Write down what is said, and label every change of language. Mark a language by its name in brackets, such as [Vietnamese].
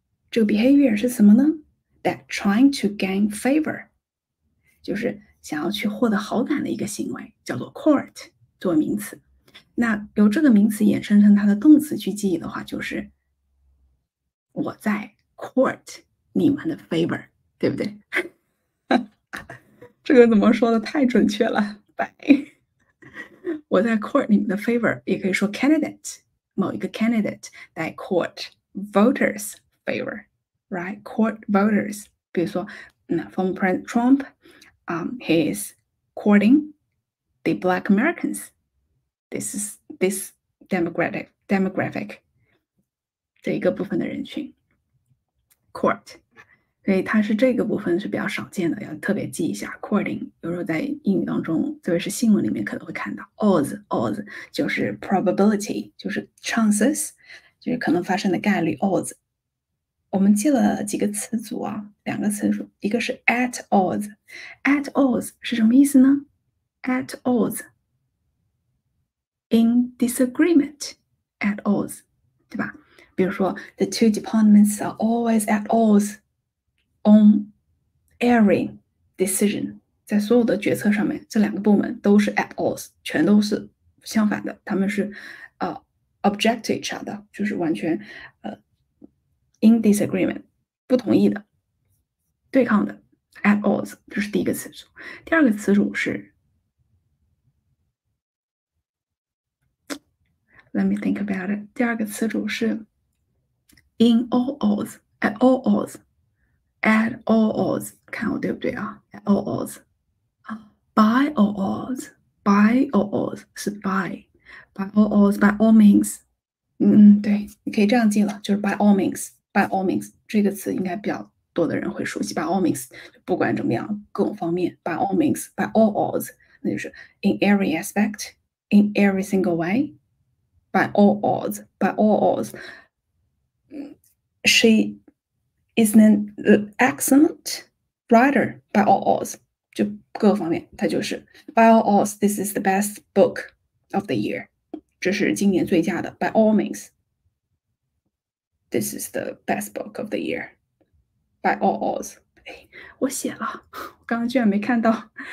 [Chinese] 这个 behavior 是什么呢？ [English] That trying to gain favor， [Chinese] 就是想要去获得好感的一个行为，叫做 court 作为名词。那由这个名词衍生成它的动词去记忆的话，就是我在 court 你们的 favor， 对不对？这个怎么说的太准确了，白。我在 court 你们的 favor， 也可以说 candidate， 某一个 candidate 在 court voters favor。 [English] Right, court voters. [Chinese] 比如说， [English] former President Trump, he is courting the Black Americans. This demographic [Chinese] 这一个部分的人群 court，所以它是这个部分是比较少见的，要特别记一下 courting。有时候在英语当中，特别是新闻里面可能会看到 odds 就是 probability， 就是 chances， 就是可能发生的概率 odds。我们记了几个词组啊，两个词组，一个是 at odds。at odds 是什么意思呢？ [English] at odds in disagreement at odds， [Chinese] 对吧？比如说 [English] the two departments are always at odds on every decision， [Chinese] 在所有的决策上面，这两个部门都是 at odds， 全都是相反的，他们是 [English] object to each other， [Chinese] 就是完全 [English] in disagreement [Chinese] 不同意的、对抗的 at odds， 这是第一个词组。第二个词组是 [English] let me think about it， 第二个词组是 in all odds at all odds at all odds， [Chinese] 看我对不对啊 [English] at all odds by all odds by all odds 是 by all odds by all means， [Chinese] 对，你可以这样记了，就是 [English] by all means。by all means [Chinese] 这个词应该比较多的人会熟悉。 [English] by all means [Chinese] 不管怎么样，各种方面 [English] by all means by all odds， [Chinese] 那就是 [English] in every aspect in every single way by all odds by all odds。 She is an excellent writer by all odds， [Chinese] 就各个方面，它就是 [English] by all odds this is the best book of the year， [Chinese] 这是今年最佳的 [English] by all means。This is the best book of the year by all odds。 [Chinese] 我写了，我刚刚居然没看到。